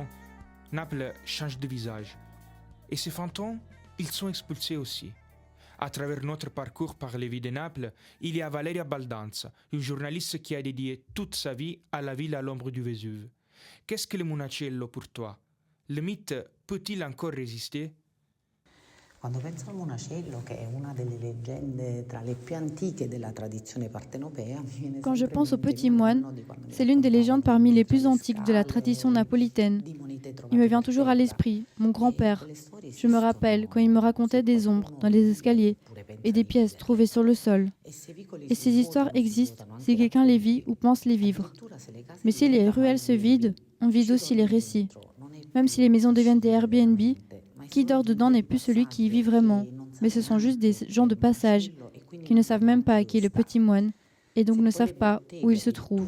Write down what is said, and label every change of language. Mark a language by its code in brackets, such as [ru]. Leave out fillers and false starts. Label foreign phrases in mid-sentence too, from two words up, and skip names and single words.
[fr] Naples change de visage. Et ces fantômes, ils sont expulsés aussi. À travers notre parcours par les vies de Naples, il y a Valeria Baldanza, une journaliste qui a dédié toute sa vie à la ville à l'ombre du Vésuve. Qu'est-ce que le Munaciello pour toi? Le mythe peut-il encore résister? [it] Quando penso al Monacello, che è una delle leggende tra le più antiche della tradizione partenopea, mi viene [fr] Quand je [it] sempre [fr] pense au [it] in mente [fr] petit [it] il [fr] moine, [it] nonno di quando mi [fr] c'est l'une des légendes [it] raccontava [fr] parmi les [it] tra [fr] plus [it] le [fr] antiques de la [it] scale, [fr] tradition napolitaine. [it] di monete trovate [fr] Il me vient [it] per [fr] toujours à [it] terra. [fr] l'esprit mon grand-père. [it] Quelle storie [fr] Je me rappelle quand il me racontait des ombres dans les escaliers et des pièces trouvées sur le sol. Et ces histoires existent si quelqu'un les vit ou pense les vivre. Mais si les ruelles se vident, on vide aussi les récits. Même si les maisons deviennent des Airbnb, qui dort dedans n'est plus celui qui y vit vraiment, mais ce sont juste des gens de passage qui ne savent même pas qui est le petit moine et donc ne savent pas où il se trouve.